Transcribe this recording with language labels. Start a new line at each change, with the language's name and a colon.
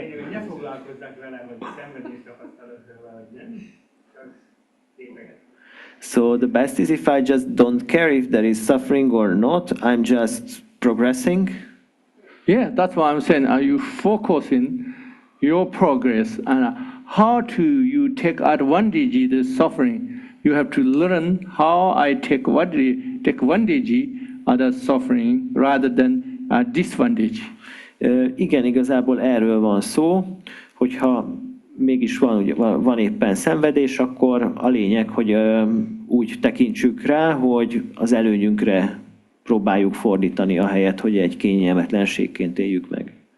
Hungarian: Ne foglalkozzak vele, hogy szenvedést tapasztalok vele, vagy nem. Csak tényleg.
English: So the best is if I just don't care if there is suffering or not, I'm just progressing. Yeah, that's what I'm saying. Are you focusing your progress and how to you take advantage of the suffering? You have to learn how I take advantage of the suffering rather than disadvantage.
Hungarian: Igen, igazából erről van szó, hogyha mégis van éppen szenvedés, akkor a lényeg, hogy úgy tekintsük rá, hogy az előnyünkre próbáljuk fordítani, ahelyett, hogy egy kényelmetlenségként éljük meg.